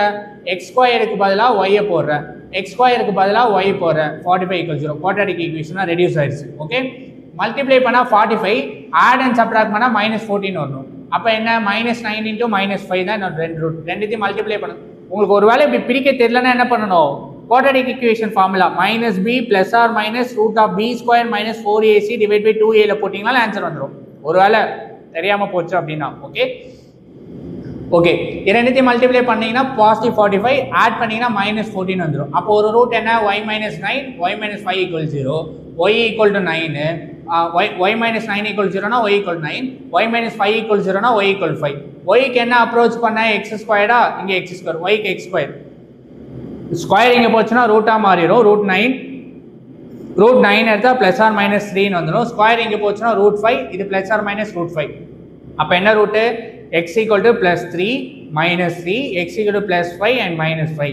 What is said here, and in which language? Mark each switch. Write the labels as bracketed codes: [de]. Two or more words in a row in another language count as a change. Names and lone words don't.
[ta] x² பதிலாக y போடுறேன், x² பதிலாக y போடுறேன். 45 = 0 [en] quadratic equationஆக reduce [ta] ஆயிடுச்சு. ஓகே, மல்டிப்ளை பண்ணால் 45 [en] add and subtract [ta] பண்ணால் -14 வரணும். அப்போ என்ன -9 × -5 தான் என்னோட ரெண்டு ரூட். ரெண்டுத்தையும் மல்டிப்ளை பண்ணுங்க. உங்களுக்கு ஒரு வேளை இப்படி பிரிக்க தெரியலன்னா என்ன பண்ணணும்? [en] quadratic equation formula [ta] -b + or - √b² - 4ac / 2a போட்டிங்கனால ஆன்சர் வந்துடும். ஒருவேளை தெரியாமல் போச்சு அப்படின்னா. ஓகே, ஓகே, ரெண்டுத்தையும் மல்டிப்ளை பண்ணீங்கன்னா பாசிட்டிவ் 45 ஆட் பண்ணீங்கன்னா -14 வந்துடும். அப்போ ஒரு ரூட் என்ன? y - 9 y - 5 = 0 y = 9 y - 9 = 0னா y = 9 y - 5 = 0னா y = 5. yக்கு என்ன அப்ரோச் பண்ண? x², இங்கே x², yக்கு x². ஸ்கொயர் இங்கே போச்சுன்னா ரூட்டாக மாறிடும். √9 எடுத்தால் +or - 3ன்னு வந்துடும். ஸ்கொயர் இங்கே போச்சுன்னா √5 இது +or - √5. அப்போ என்ன ரூட்டு? [en] x = +3 - 3 x = +5 and -5.